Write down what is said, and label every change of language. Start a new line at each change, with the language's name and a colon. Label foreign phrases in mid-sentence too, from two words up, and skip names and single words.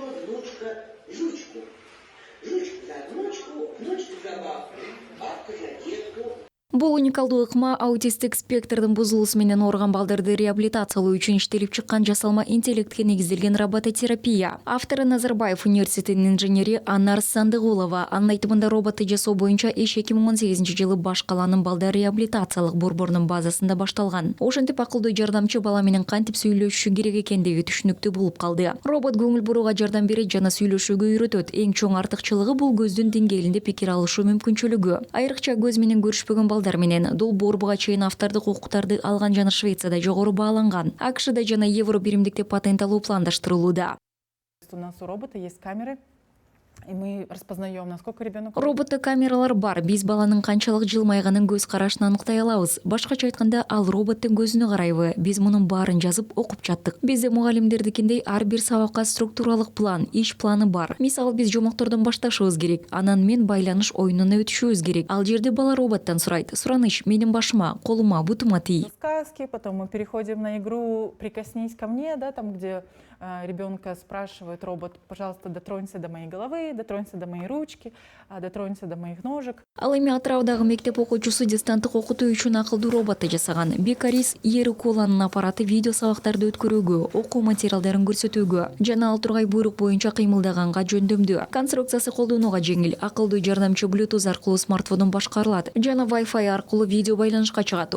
Russian: внучка жучку. Жучку за внучку, внучку за бабку, бабку за детку.
Kyrgyz: Бул уникалдуу ыкма аутисттик спектрдин бузулуусу менен ооруган балдарды реабилитациялоо үчүн иштелип чыккан жасалма интеллектке негизделген робототерапия. Автору Назарбаев университетинин инженери Анар Сандыгулова. Анын айтымында роботты жасоо боюнча иш 2018-жылы Баш калаанын балдар реабилитациялык борборунун базасында башталган. Ошентип акылдуу жардамчы бала менен кантип сүйлөшүшү керек экендиги түшүнүктүү болуп калды. Робот көңүл бурууга жардам берет жана сүйлөшүүгө үйрөтөт. Эң чоң артыкчылыгы бул көздүн деңгээлинде пикир алышуу мүмкүнчүлүгү. Айрыкча көз менен көрүшпөгөн балдар менен долбоорбуга чейин автордук укуктарды алган жана Швецияда жогору бааланган. АКШда жана Евро биримдикте патент алуу пландаштырылууда.
Russian: У нас у робота есть камеры, и мы распознаем, насколько ребенок...
Kyrgyz: Роботто камералар бар. Биз баланын канчалык жылмайганын көз карашынан аныктай алабыз. Башкача айтканда, ал роботтун көзүнө карайбы? Биз мунун баарын жазып окуп чаттык. Бизде мугалимдердикиндей ар бир сабакка структуралык план, иш планы бар. Мисалы, биз жомоктордон башташыбыз керек. Анан мен байланыш оюнуна өтүшүбүз керек. Ал жерде бала роботтон сурайт. Сураныш менин башыма, колума, бутума тий.
Russian: Сказки, потом мы переходим на игру «Прикоснись ко мне», да, там, где ребенка спрашивает робот: пожалуйста, дотронься до моей головы, дотронься до моей ручки, дотронься до моих ножек.
Kyrgyz: Ал эми Атыраудагы мектеп окуучусу дистанттык окутуу үчүн акылдуу роботты жасаган. Бекарис Ерикуланын аппараты видео сабактарды өткөрүүгө, окуу материалдарын көрсөтүүгө жана ал тургай буйрук боюнча кыймылдаганга жөндөмдүү. Конструкциясы колдонууга жеңил, акылдуу жардамчы Bluetooth аркылуу смартфондон башкарылат жана Wi-Fi аркылуу видео байланышка чыгат.